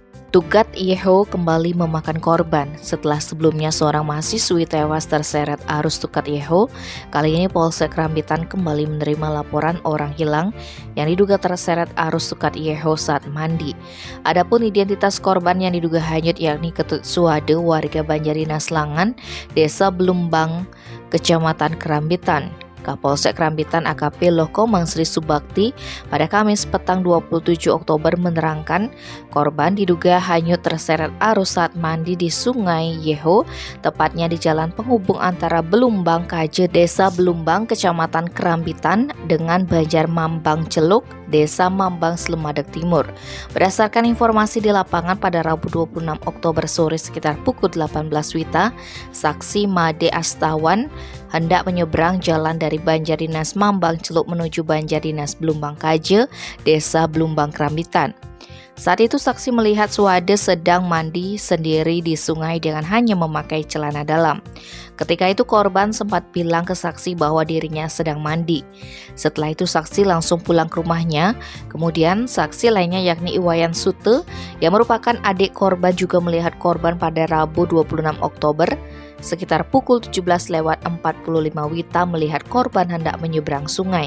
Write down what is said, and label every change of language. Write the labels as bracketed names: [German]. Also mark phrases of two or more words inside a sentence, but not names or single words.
[Indonesian] Tugat Yeho kembali memakan korban. Setelah sebelumnya seorang mahasiswi tewas terseret arus Tugat Yeho, kali ini Polsek Rambitan kembali menerima laporan orang hilang yang diduga terseret arus Tugat Yeho saat mandi. Adapun identitas korban yang diduga hanyut yakni Ketut Suwade, warga Banjarinas Langan, Desa Belumbang, Kecamatan Kerambitan. Kapolsek Rambitan AKP Lokomang Sri Subakti pada Kamis petang 27 Oktober menerangkan korban diduga hanyut terseret arus saat mandi di Sungai Yeho, tepatnya di jalan penghubung antara Belumbang Kaje, Desa Belumbang, Kecamatan Kerambitan dengan Banjar Mambang Celuk, Desa Mambang Slemadeg Timur. Berdasarkan informasi di lapangan pada Rabu 26 Oktober sore sekitar pukul 18 WITA, saksi Made Astawan hendak menyeberang jalan dari Banjarinas Mambang Celuk menuju Banjarinas Belumbang Kaje, Desa Belumbang Kerambitan. Saat itu saksi melihat Suwade sedang mandi sendiri di sungai dengan hanya memakai celana dalam. Ketika itu korban sempat bilang ke saksi bahwa dirinya sedang mandi. Setelah itu saksi langsung pulang ke rumahnya. Kemudian saksi lainnya yakni Iwayan Sute yang merupakan adik korban juga melihat korban pada Rabu 26 Oktober sekitar pukul 17:45 WITA melihat korban hendak menyeberang sungai.